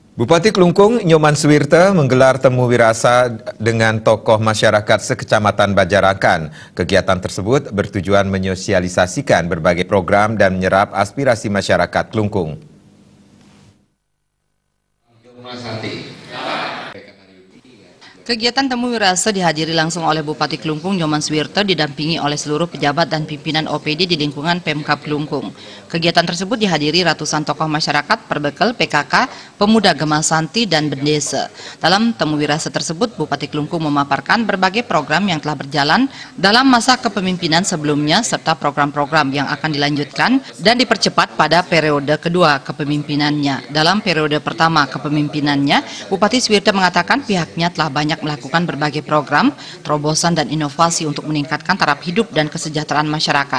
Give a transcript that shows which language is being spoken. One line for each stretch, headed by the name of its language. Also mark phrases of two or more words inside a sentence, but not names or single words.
Indonesian: Bupati Klungkung, Nyoman Suwirte menggelar temu wirasa dengan tokoh masyarakat sekecamatan Bajarakan. Kegiatan tersebut bertujuan menyosialisasikan berbagai program dan menyerap aspirasi masyarakat Klungkung. Kegiatan temu wirasa dihadiri langsung oleh Bupati Klungkung Nyoman Suwirte didampingi oleh seluruh pejabat dan pimpinan OPD di lingkungan Pemkab Klungkung. Kegiatan tersebut dihadiri ratusan tokoh masyarakat, Perbekel, PKK, pemuda Gemasanti, dan Bendesa. Dalam temu wirasa tersebut, Bupati Klungkung memaparkan berbagai program yang telah berjalan dalam masa kepemimpinan sebelumnya serta program-program yang akan dilanjutkan dan dipercepat pada periode kedua kepemimpinannya. Dalam periode pertama kepemimpinannya, Bupati Suwirte mengatakan pihaknya telah banyak melakukan berbagai program, terobosan dan inovasi untuk meningkatkan taraf hidup dan kesejahteraan masyarakat.